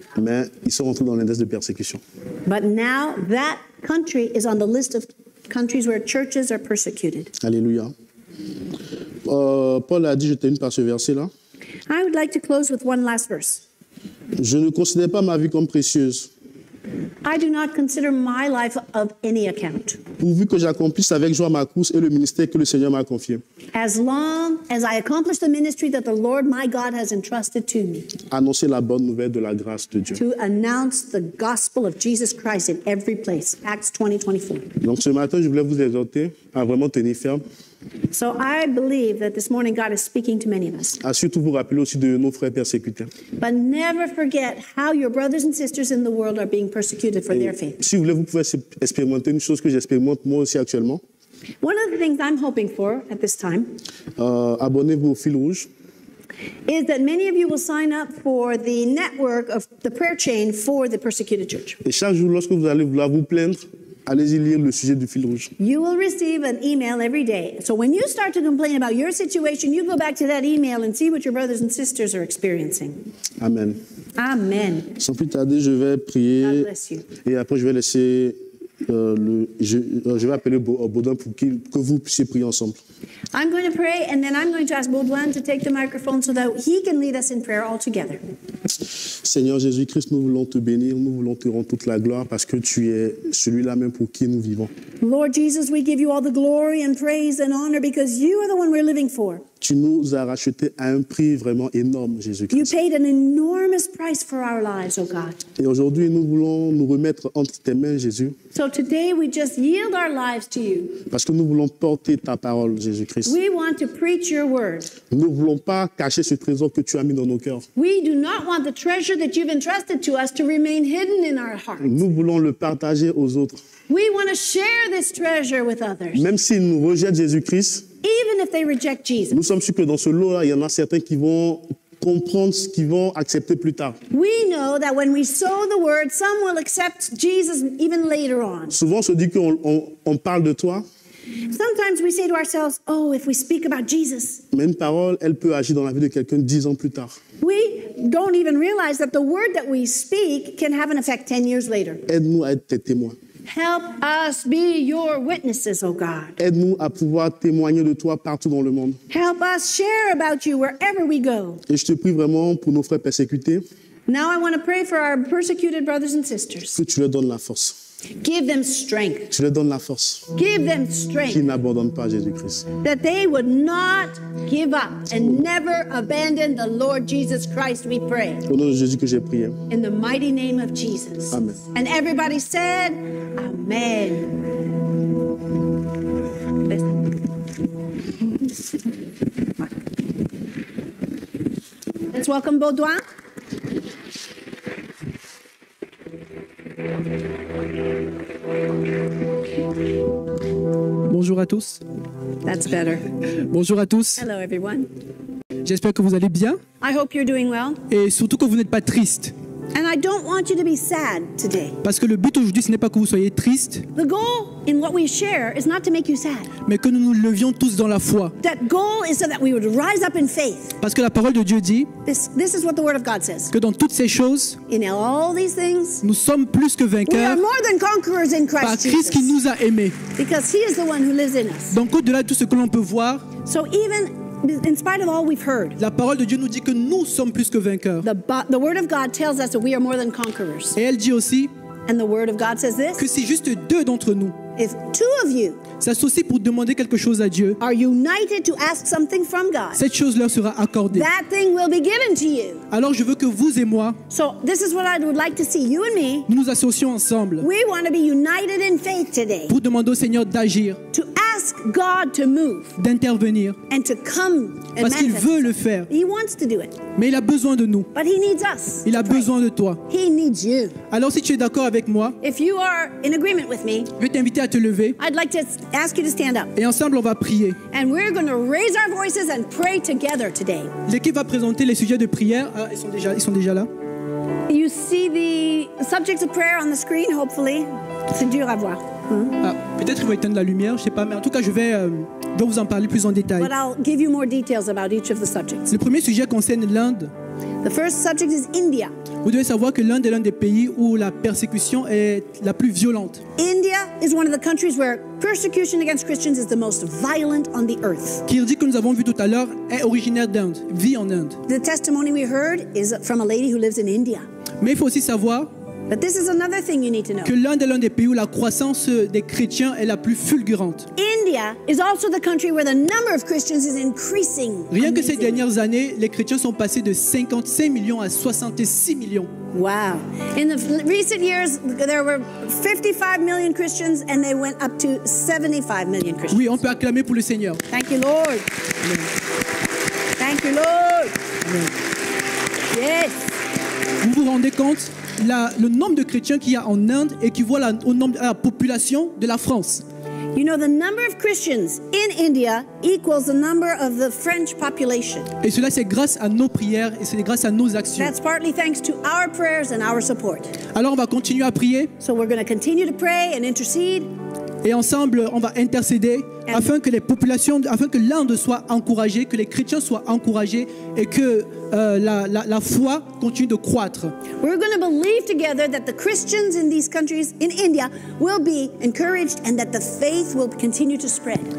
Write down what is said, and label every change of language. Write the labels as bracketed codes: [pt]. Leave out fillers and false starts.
[fr] Mais ils sont entrés dans l'index de persécution. [en] But now that country is on the list of countries where churches are persecuted. [fr] Alléluia. Paul a dit, je termine par ce verset-là. [en] I would like to close with one last verse. [fr] Je ne considère pas ma vie comme précieuse, [en] I do not consider my life of any account, [fr] pourvu que j'accomplisse avec joie ma course et le ministère que le Seigneur m'a confié. [en] as long as I accomplish the ministry that the Lord my God has entrusted to me, [fr] Annoncer la bonne nouvelle de la grâce de Dieu. [en] to announce the gospel of Jesus Christ in every place. Acts 20:24. [fr] Donc ce matin, je voulais vous exhorter à vraiment tenir ferme, [en] So I believe that this morning God is speaking to many of us. [fr] à surtout vous rappeler aussi de nos frères persécutés. [en] But never forget how your brothers and sisters in the world are being persecuted for their [fr] Et [en] faith. [fr] si vous voulez, vous pouvez expérimenter une chose que j'expérimente moi aussi actuellement. [en] One of the things I'm hoping for at this time [fr] Abonnez-vous au fil rouge. [en] is that many of you will sign up for the network of the prayer chain for the persecuted church. [fr] Et chaque jour, lorsque vous allez vouloir vous plaindre, allez-y lire le sujet du fil rouge. [en] You will receive an email every day. So when you start to complain about your situation, you go back to that email and see what your brothers and sisters are experiencing. Amen. Amen. [fr] Sans plus tarder, je vais [en] God [fr] prier [en] bless you. [fr] et après je vais laisser je vais appeler Baudouin pour que vous puissiez prier ensemble. [en] I'm going to pray, and then I'm going to ask Baudouin to take the microphone so that he can lead us in prayer all together. [fr] Seigneur Jésus-Christ, nous voulons te bénir, nous voulons te rendre toute la gloire parce que tu es celui-là même pour qui nous vivons. [en] Lord Jesus, we give you all the glory and praise and honor because you are the one we're living for. [fr] Tu nous as rachetés à un prix vraiment énorme, [en] You [fr] Jésus-Christ. [en] paid an enormous price for our lives, oh God. [fr] Et aujourd'hui, nous voulons nous remettre entre tes mains, Jésus, [en] So today we just yield our lives to you. [fr] parce que nous voulons porter ta parole, Jésus-Christ. [en] We want to preach your word. [fr] Nous ne voulons pas cacher ce trésor que tu as mis dans nos cœurs. [en] We do not want the treasure that you've entrusted to us to remain hidden in our hearts. [fr] Nous voulons le partager aux autres. [en] We want to share this treasure with others, [fr] Même s'ils nous rejettent Jésus-Christ, [en] even if they reject Jesus. [fr] nous sommes sûrs que dans ce lot-là, il y en a certains qui vont comprendre ce qu'ils vont accepter plus tard. [en] We know that when we sow the word, some will accept Jesus even later on. [fr] Souvent, on se dit qu'on parle de toi, [en] Sometimes we say to ourselves, oh, if we speak about Jesus, [fr] mais une parole, elle peut agir dans la vie de quelqu'un 10 ans plus tard. [en] we don't even realize that the word that we speak can have an effect 10 years later. [fr] Aide-nous à être tes témoins. [en] Help us be your witnesses, oh God. [fr] Aide-nous à pouvoir témoigner de toi partout dans le monde. [en] Help us share about you wherever we go. [fr] Et je te prie vraiment pour nos frères persécutés, [en] Now I want to pray for our persecuted brothers and sisters. [fr] que tu leur donnes la force. [en] Give them strength. [fr] Tu leur donnes la force [en] Give them [fr] qui [en] strength [fr] n'abandonne pas Jésus-Christ. [en] that they would not give up and never abandon the Lord Jesus Christ, we pray. [fr] Au nom de Jésus que j'ai prié. [en] In the mighty name of Jesus. Amen. And everybody said, Amen. Let's welcome Baudouin. [fr] Bonjour à tous. [en] That's better. [fr] Bonjour à tous. [en] Hello, everyone. [fr] J'espère que vous allez bien [en] I hope you're doing well. [fr] et surtout que vous n'êtes pas triste. [en] And I don't want you to be sad today. [fr] Parce que le but aujourd'hui, ce n'est pas que vous soyez triste, [en] The goal in what we share is not to make you sad. [fr] mais que nous nous levions tous dans la foi. [en] That goal is so that we would rise up in faith. [fr] Parce que la parole de Dieu dit [en] This is what the Word of God says. [fr] que dans toutes ces choses, [en] In all these things, [fr] nous sommes plus que [en] we are [fr] vainqueurs [en] more than conquerors in [fr] par Christ Christ qui [en] Jesus. [fr] nous a aimés. [en] Because He is the one who lives in us. [fr] Donc au-delà de tout ce que l'on peut voir, [en] So even in spite of all we've heard, [fr] la parole de Dieu nous dit que nous sommes plus que vainqueurs. [en] the Word of God tells us that we are more than conquerors. [fr] Et elle dit aussi [en] And the Word of God says [fr] que [en] this: [fr] si juste deux d'entre nous [en] if two of you [fr] s'associent pour demander quelque chose à Dieu, [en] are united to ask something from God, [fr] cette chose leur sera accordée. [en] that thing will be given to you. [fr] Alors je veux que vous et moi, [en] So this is what I would like to see. You and me, [fr] nous nous associons ensemble [en] we want to be united in faith today [fr] pour demander au Seigneur d'agir, [en] to ask God to move [fr] d'intervenir, [en] and to come and [fr] parce qu'il [en] manifest [fr] veut le [en] himself. [fr] faire. [en] He wants to do it, [fr] Mais il a besoin de nous. [en] but He needs us. [fr] Il a [en] to pray. [fr] besoin de toi. [en] He needs you. [fr] Alors si tu es d'accord avec moi, [en] If you are in agreement with me, [fr] je vais t'inviter à te lever [en] I'd like to ask you to stand up. [fr] et ensemble on va prier. [en] And we're going to raise our voices and pray together today. [fr] L'équipe va présenter les sujets de prière. Ah, ils sont déjà là. [en] You see the subjects of prayer on the screen, hopefully. [fr] C'est dur à voir. Ah, peut-être ils vont éteindre la lumière, je sais pas, mais en tout cas je vais vous en parler plus en détail. [en] But I'll give you more details about each of the subjects. [fr] Le premier sujet concerne l'Inde. [en] The first subject is India. [fr] Vous devez savoir que l'Inde est l'un des pays où la persécution est la plus violente. [en] India is one of the countries where persecution against Christians is the most violent on the earth. [fr] Kirdi, que nous avons vu tout à l'heure, est originaire d'Inde, vit en Inde. [en] The testimony we heard is from a lady who lives in India. [fr] Mais il faut aussi savoir [en] But this is another thing you need to know. [fr] que l'Inde est l'un des pays où la croissance des chrétiens est la plus fulgurante. [en] India is also the country where the number of Christians is increasing. [fr] Rien que ces [en] amazingly. [fr] dernières années, les chrétiens sont passés de 55 millions à 66 millions. [en] Wow. In the recent years, there were 55 million Christians and they went up to 75 million Christians. [fr] Oui, on peut acclamer pour le Seigneur. [en] Thank you, Lord. Thank you, Lord. Yes. [fr] Vous vous rendez compte le nombre de chrétiens qu'il y a en Inde équivaut au nombre à la population de la France. [en] You know, the number of Christians in India equals the number of the French population. [fr] Et cela, c'est grâce à nos prières et c'est grâce à nos actions. [en] That's partly thanks to our prayers and our support. [fr] Alors, on va continuer à prier [en] So we're going to continue to pray and intercede. [fr] et ensemble, on va intercéder afin que les populations, afin que l'Inde soit encouragée, que les chrétiens soient encouragés et que la foi continue de croître. [en] We're going to believe together that the Christians in these countries, in India, will be encouraged and that the faith will continue to spread.